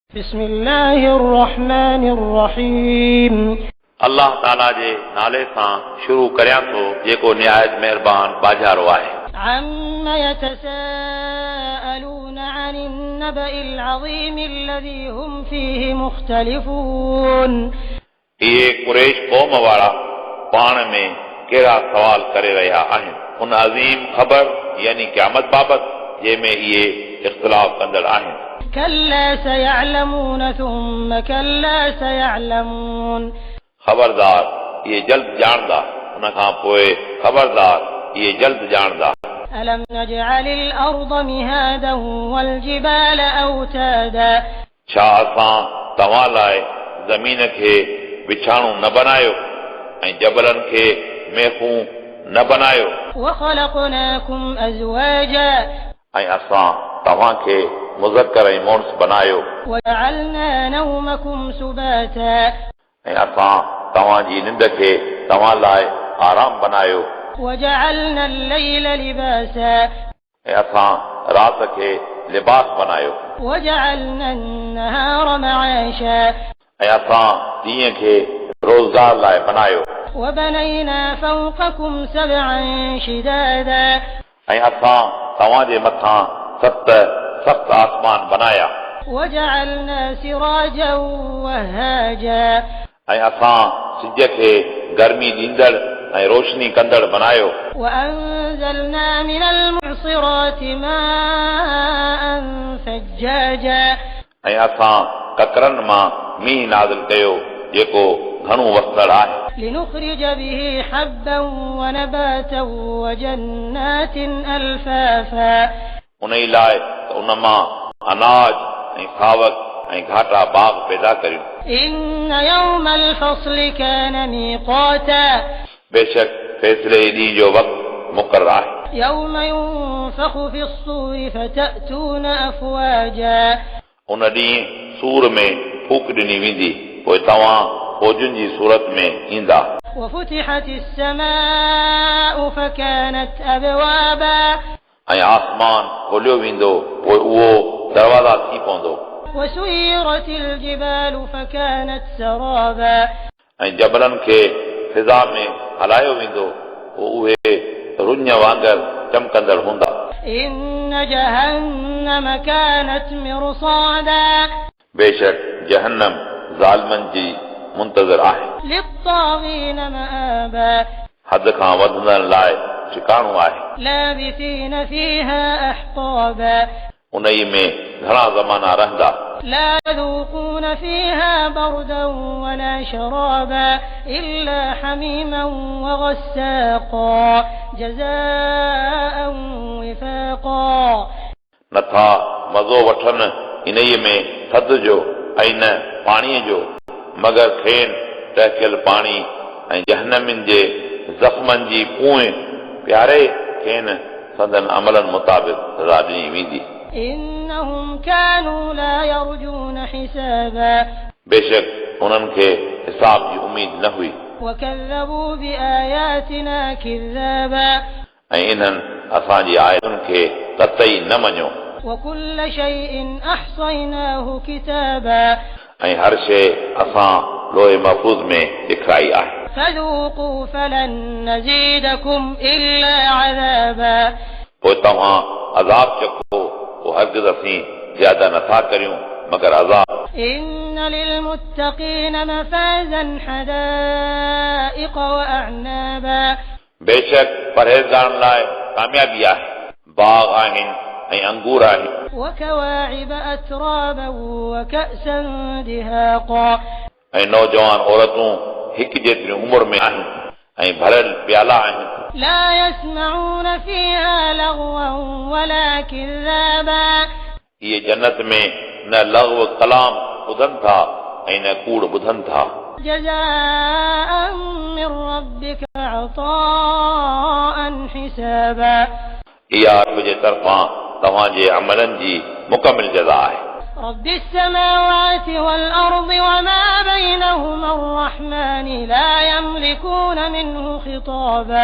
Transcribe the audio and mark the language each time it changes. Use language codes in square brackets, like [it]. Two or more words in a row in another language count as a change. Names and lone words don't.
[ar] بسم الله الرحمن الرحيم [sd] अल्लाह ताला जे नाले सां शुरू करियां थो जेको निहायत महिरबान बाजारो आहे। [ar] عما يتساءلون عن النبأ العظيم الذي هم فيه مختلفون [sd] इहे कुरैश क़ौम वारा पाण में कहिड़ा सवाल करे रहिया आहिनि उन अज़ीम ख़बर यानी क़यामत बाबति जंहिंमें इहे इख़्तिलाफ़ कंदड़ आहिनि। [ar] كلا سيعلمون ثم كلا سيعلمون [sd] ख़बरदार इहे जल्द ॼाणदा उन खां पोइ ख़बरदार इहे जल्द ॼाणदा। [ar] ألم نجعل الأرض مهادا والجبال أوتادا [sd] छा असां तव्हां लाइ ज़मीन खे विछाणू न बनायो ऐं जबलनि खे मेखूं न बनायो [ar] وخلقناكم أزواجا [sd] ऐं असां तव्हां खे मुज़क्कर ऐं मुअनस बनायो [ar] وجعلنا نومكم سباتا [sd] ऐं असां तव्हांजी निंड खे तव्हां लाइ आराम बनायो [ar] وجعلنا الليل لباسا [sd] ऐं असां राति खे लिबास बनायो [ar] وجعلنا النهار معاشا [sd] ऐं असां ॾींहं खे रोज़गार लाइ बनायो [ar] وبنينا فوقكم سبعا شدادا [sd] ऐं असां तव्हांजे मथां सत सख़्त आसमान बनाया [ar] وجعلنا سراجا وهاجا [sd] ऐं असां सिज खे गर्मी ॾींदड़ ऐं रोशनी कंदड़ बनायो [ar] وأنزلنا من المعصرات ماء ثجاجا [sd] ऐं असां ककरनि मां मींहुं नाज़िल कयो जेको घणो वसंदड़ आहे [ar] لنخرج به حبا ونباتا وجنات ألفافا [sd] उन ई लाइ त उन मां अनाज ऐं सावक ऐं घाटा बाग पैदा करियूं। [ar] إن يوم الفصل كان ميقاتا [sd] बेशक फ़ैसिले ॾींहं जो वक़्तु मुक़ररु आहे [ar] يوم ينفخ في الصور فتأتون أفواجا [sd] उन ॾींहुं सूर में फूक ॾिनी वेंदी पोइ तव्हां फौजुनि जी सूरत में ईंदा [ar] وفتحت السماء فكانت أبوابا [sd] ऐं आसमान खोलियो वेंदो पोइ उहो दरवाज़ा थी पवंदो [ar] وسيرت الجبال فكانت سرابا [sd] ऐं जबलनि खे फिज़ा में हलायो वेंदो पोइ उहे रुञ वांगुरु चमकंदड़ हूंदा। [ar] إن جهنم كانت مرصادا [sd] बेशक जहन्नम ज़ालिमनि जी मुंतज़िर आहे [ar] للطاغين مآبا [sd] हद खां वधंदड़ लाइ ठिकाणो आहे [ar] لابثين فيها أحقابا [sd] उन ई में घणा ज़माना रहंदा [ar] لا يذوقون فيها بردا ولا شرابا إلا حميما وغساقا جزاء وفاقا [sd] नथा मज़ो वठनि इन ई में थधि जो ऐं न पाणीअ जो मगर खेनि टहिकियल पाणी ऐं जहन्नमिन जे ज़ख़्मनि जी पूए प्यारे खेनि संदन अमलनि मुताबिक़ सज़ा ॾिनी वेंदी। [ar] إنهم كانوا لا يرجون حسابا [sd] बेशक उन्हनि खे हिसाब जी उमेद न हुई [ar] وكذبوا بآياتنا كذابا [sd] ऐं इन्हनि असांजी आयतुनि खे कतई न मञियो [ar] وكل شيء أحصيناه كتابا [sd] ऐं हर शइ असां लोहे महफ़ूज़ में लिखाई आहे। [ar] فذوقوا فلن نزيدكم إلا عذابا [sd] पोइ तव्हां अज़ाब चखो पोइ हरगिज़ असीं ज्यादा नथा करियूं मगर अज़ाब। [ar] إن للمتقين مفازا حدائق وأعنابا [sd] बेशक परहेज़गारनि लाइ कामयाबी आहे बाग आहिनि ऐं अंगूर आहिनि [ar] وكواعب أترابا وكأسا دهاقا [sd] ऐं नौजवान औरतूं हिकु जेतिरी उमिरि में आहिनि ऐं भरियल प्याला आहिनि [ar] لا يسمعون فيها لغوا ولا كذابا [sd] इहे जन्नत में न लग़्व कलाम ॿुधनि था ऐं न कूड़ ॿुधनि था [ar] جزاء من ربك عطاء حسابا [sd] इहा तुंहिंजे तरफ़ां तव्हांजे अमलनि जी मुकमिल जज़ा आहे। [ar] رب السماوات والأرض وما بينهما الرحمن لا يملكون منه خطابا